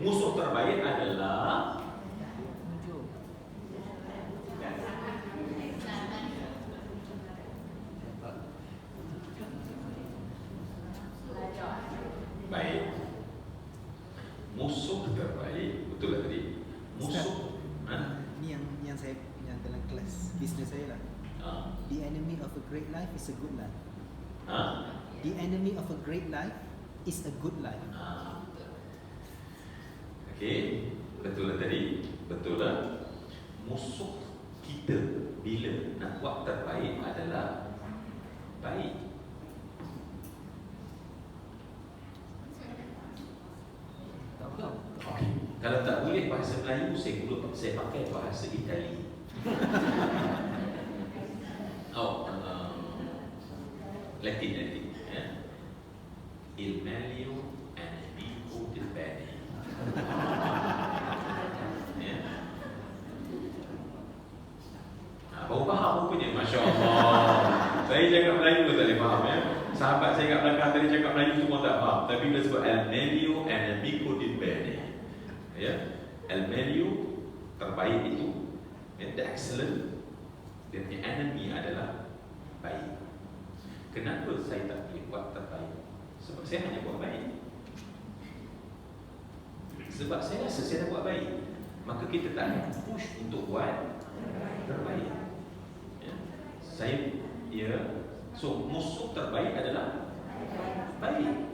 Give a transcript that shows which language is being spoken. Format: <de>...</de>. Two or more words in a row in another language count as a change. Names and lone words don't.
<ms>Musuh terbaik adalah baik. Musuh terbaik, betul lah tadi. Musuh, Ni yang saya yang dalam kelas bisnes saya lah.</ms> <en>The enemy of a great life is a good life. The enemy of a great life is a good life.</en> <ms>Okey, betul lah tadi. Betul lah. Musuh kita bila nak buat terbaik adalah baik. Okay. Kalau tak boleh bahasa Melayu, saya pakai bahasa Itali. Latin. Ya.</ms> <it>Il meglio è nemico del bene.</it> <ms>Ya. Baru faham rupanya,</ms> <ar>ما شاء الله.</ar> <ms>Saya cakap Melayu tak boleh faham ya. Sahabat saya kat belakang tadi cakap Melayu semua tak faham. Tapi bila sebut</ms> <it>El meglio è nemico del bene.</it> <ms>Ya,</ms> <it>El meglio</it> <ms>terbaik itu,</ms> <en>the excellent,</en> <ms>dan</ms> <en>the enemy</en> <ms>adalah baik. Kenapa saya tak boleh buat terbaik? Sebab saya hanya buat baik. Sebab saya rasa saya dah buat baik, maka kita tak akan push untuk buat terbaik. Ya. So musuh terbaik adalah baik.</ms>